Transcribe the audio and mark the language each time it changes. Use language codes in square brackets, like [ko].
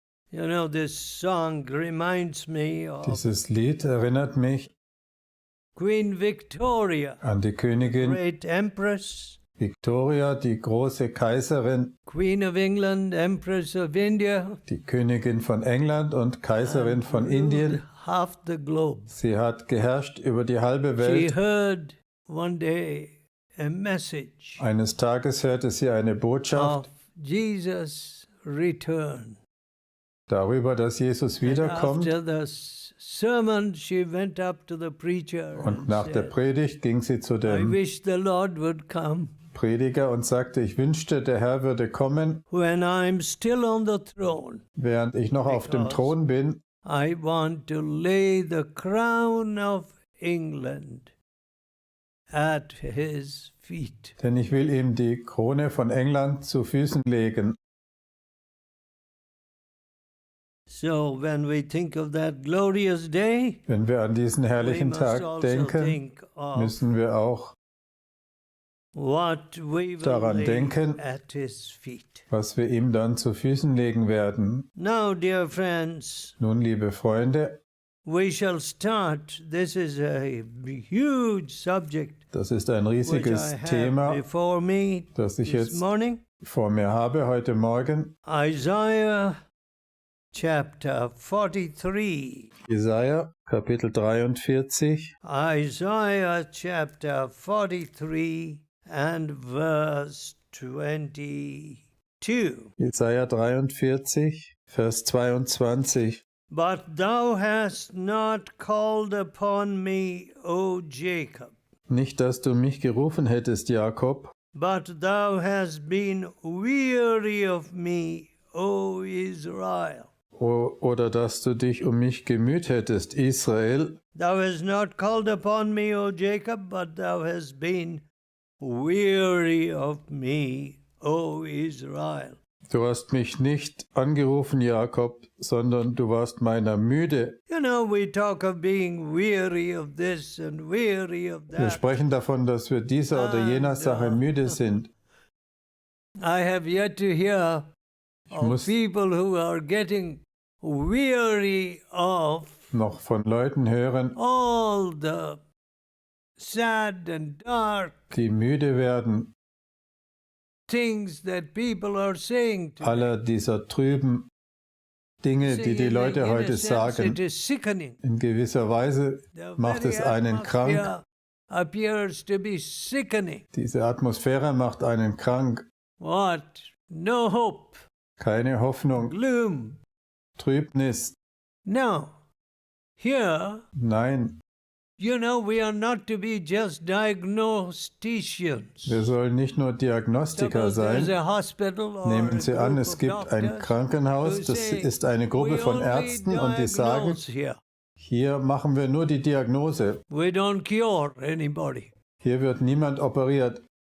[en] You know, this song reminds me of [de] Dieses Lied erinnert mich [en] Queen Victoria, [de] an die Königin [en] great empress, [de] Victoria, die große Kaiserin, [en] Queen of England, Empress of India, [de] die Königin von England und Kaiserin [en] and [de] von [en] ruled [de] Indien. [en] half the globe. [de] Sie hat geherrscht über die halbe [en] She [de] Welt. [en] heard one day a message [de] Eines Tages hörte sie eine Botschaft [en] of Jesus' return. [de] darüber, dass Jesus [en] And [de] wiederkommt. [en] after the sermon, she went up to the preacher [de] Und [en] and [de] nach der [en] said, [de] Predigt ging sie zu [en] I [de] dem [en] wish the Lord would come [de] Prediger und sagte, ich wünschte, der Herr würde kommen, [en] when I'm still on the throne. [de] während ich noch auf dem [en] Because [de] Thron bin. [en] I want to lay the crown of England at his feet. [de] Denn ich will ihm die Krone von England zu Füßen legen. [en] So when we think of that glorious day, [de] Wenn wir an diesen [en] we [de] herrlichen [en] must [de] Tag [en] also [de] denken, [en] think of [de] müssen wir auch [en] what we will [de] daran [en] lay [de] denken, [en] at his feet. [de] was wir ihm dann zu Füßen legen werden. [en] Now, dear friends, [de] Nun, liebe Freunde, [en] we shall start. This is a huge subject [de] das ist ein [en] which I [de] riesiges [en] have [de] Thema, [en] before me [de] das ich [en] this [de] jetzt [en] morning. [de] vor mir habe heute Morgen. [en] Isaiah chapter 43. [de] Jesaja, Kapitel 43, [en] Isaiah chapter 43 and verse 22. [de] Jesaja 43, Vers 22. [en] But thou hast not called upon me, O Jacob, [de] Nicht, dass du mich gerufen hättest, Jakob, [en] but thou hast been weary of me, O Israel. [de] oder dass du dich um mich gemüht hättest, Israel. [en] Thou hast not called upon me, O Jacob, but thou hast been weary of me, O Israel. [de] Du hast mich nicht angerufen, Jakob, sondern du warst meiner müde. [en] You know, we talk of being weary of this and weary of [de] Wir [en] that. [de] sprechen davon, dass wir dieser oder jener Sache müde sind. [en] I have yet to hear of [de] muss- [en] people who are getting weary of [de] Noch von Leuten hören, [en] all the sad and dark [de] die müde werden, [en] things that people are saying today. [de] aller dieser trüben Dinge, die die Leute heute sagen. [en] It is sickening. [de] In gewisser Weise [en] The [de] macht [en] very [de] es einen krank. [en] atmosphere appears to be sickening. [de] Diese Atmosphäre macht einen krank. [en] What? No hope. [de] Keine Hoffnung, [en] Gloom. [de] Trübnis. [en] Now, here, [de] Nein, [en] you know, we are not to be just diagnosticians. [de] wir sollen nicht nur Diagnostiker [en] Suppose there's [de] sein. [en] a hospital or [de] Nehmen [en] a [de] Sie an, [en] group [de] es [en] of [de] gibt ein [en] doctors [de] Krankenhaus, [en] who [de] das [en] say, [de] ist eine Gruppe [en] "We [de] von [en] only [de] Ärzten und die sagen, [en] diagnose here. [de] hier machen wir nur die Diagnose. [en] We don't cure anybody. [de] Hier wird niemand operiert.